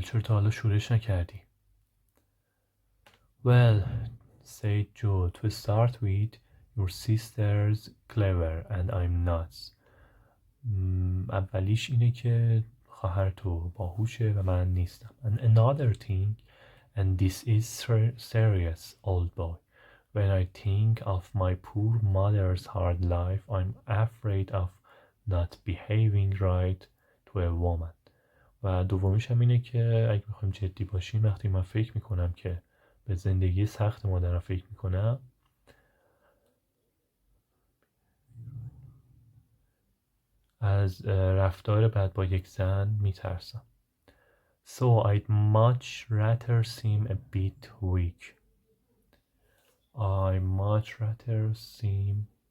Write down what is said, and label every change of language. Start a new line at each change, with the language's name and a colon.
Persian: چرا تا حالا شورش نکردی؟
English: Well, said Joe, to start with, your sister's clever and I'm nuts.
Persian: اولیش اینه که خواهر تو باهوشه و من نیستم.
English: And another thing, and this is serious, old boy. When I think of my poor mother's hard life, I'm afraid of not behaving right to a woman.
Persian: و دومیش هم اینه که اگه بخوایم جدی باشیم، وقتی من فکر میکنم که به زندگی سخت مادرم فکر میکنم، از رفتار بد با یک زن میترسم.
English: So I'd much rather seem a bit weak. I much rather seem